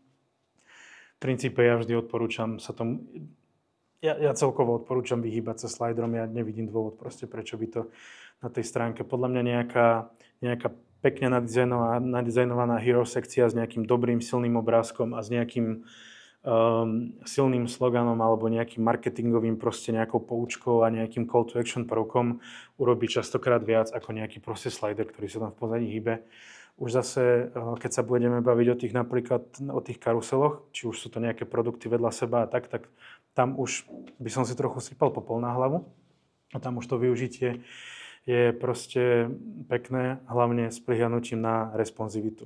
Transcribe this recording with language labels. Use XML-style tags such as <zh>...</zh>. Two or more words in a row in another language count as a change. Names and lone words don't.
<sk>V princípe ja vždy odporúčam sa tomu, ja celkovo odporúčam vyhýbať sa sliderom, ja nevidím dôvod proste, prečo by to na tej stránke. Podľa mňa nejaká pekne nadizajnovaná hero sekcia s nejakým dobrým, silným obrázkom a s nejakým silným sloganom alebo nejakým marketingovým proste nejakou poučkou a nejakým</sk> <en>call to action</en> <sk>prvkom urobí častokrát viac ako nejaký proste slider, ktorý sa tam v pozadí hýbe. Už zase, keď sa budeme baviť o tých napríklad o tých karuseloch, či už sú to nejaké produkty vedľa seba a tak tam už by som si trochu sypal popol na hlavu. A tam už to využitie je proste pekné, hlavne s prihľadnutím na responsivitu.</sk>